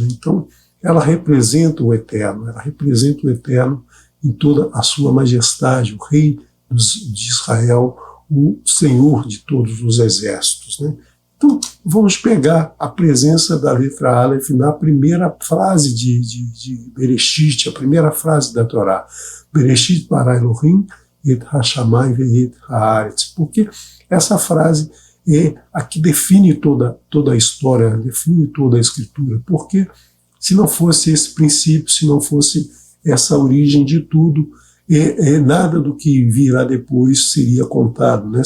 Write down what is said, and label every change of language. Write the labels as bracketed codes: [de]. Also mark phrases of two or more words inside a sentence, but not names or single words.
[pt] Então, ela representa o Eterno, em toda a sua majestade, o Rei de Israel, o Senhor de todos os exércitos. Né? Então, vamos pegar a presença da letra Aleph na primeira frase de Bereshit, a primeira frase da Torá. [he] בראשית ברא אלהים את השמים ואת הארץ. [pt] Porque essa frase é a que define toda a história, define toda a escritura. Porque se não fosse esse princípio, se não fosse essa origem de tudo, nada do que virá depois seria contado, né?